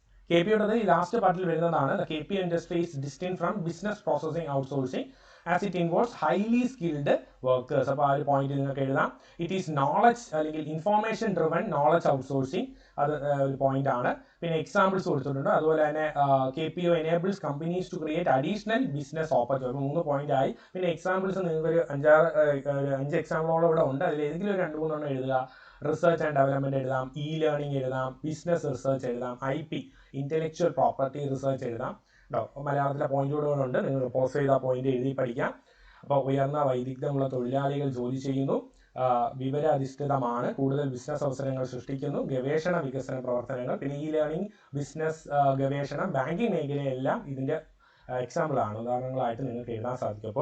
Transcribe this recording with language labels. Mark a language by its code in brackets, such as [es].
[ml] KPO യുടെ ഈ last പാർട്ടിൽ വരുന്നതാണ് KPO [en] Industries distinct from business processing outsourcing. As it involves highly skilled workers. [ml] അപ്പോൾ ആ ഒരു പോയിന്റ് നിങ്ങൾക്ക് എഴുതാം. [en] it is knowledge അല്ലെങ്കിൽ information driven knowledge outsourcing, [ml] അത് ഒരു പോയിന്റ് ആണ്. പിന്നെ എക്സാമ്പിൾസ് കൊടുത്തിട്ടുണ്ട്. അതുപോലെ തന്നെ [en] KPO enables companies to create additional business opportunity. [ml] 3 point ആയി. പിന്നെ എക്സാമ്പിൾസ് നിങ്ങൾക്ക് ഒരു 5 എക്സാമ്പിളോളം ഇവിടെ ഉണ്ട്. അതിൽ ഏതെങ്കിലും ഒരു 2-3 എഴുതുക. റിസർച്ച് ആൻഡ് ഡെവലപ്മെന്റ് എഴുതാം, ലേണിംഗ് എഴുതാം, ബിസിനസ് റിസർച്ച് എഴുതാം, IP ഇന്റലക്ച്വൽ പ്രോപ്പർട്ടി റിസർച്ച് എഴുതാം. മലയാളത്തിലെ പോയിന്റുകളുണ്ട്, നിങ്ങൾ പോസ്റ്റ് ചെയ്ത പോയിന്റ് എഴുതി പഠിക്കാം. അപ്പോൾ ഉയർന്ന വൈദഗ്ധ്യമുള്ള തൊഴിലാളികൾ ജോലി ചെയ്യുന്നു, വിവരാധിഷ്ഠിതമാണ്, കൂടുതൽ ബിസിനസ് അവസരങ്ങൾ സൃഷ്ടിക്കുന്നു, ഗവേഷണ വികസന പ്രവർത്തനങ്ങൾ, പിന്നെ ലേണിംഗ്, ബിസിനസ്, ഗവേഷണം, ബാങ്കിങ് മേഖലയെല്ലാം ഇതിൻ്റെ എക്സാമ്പിളാണ്, ഉദാഹരണങ്ങളായിട്ട് നിങ്ങൾക്ക് എഴുതാൻ സാധിക്കും.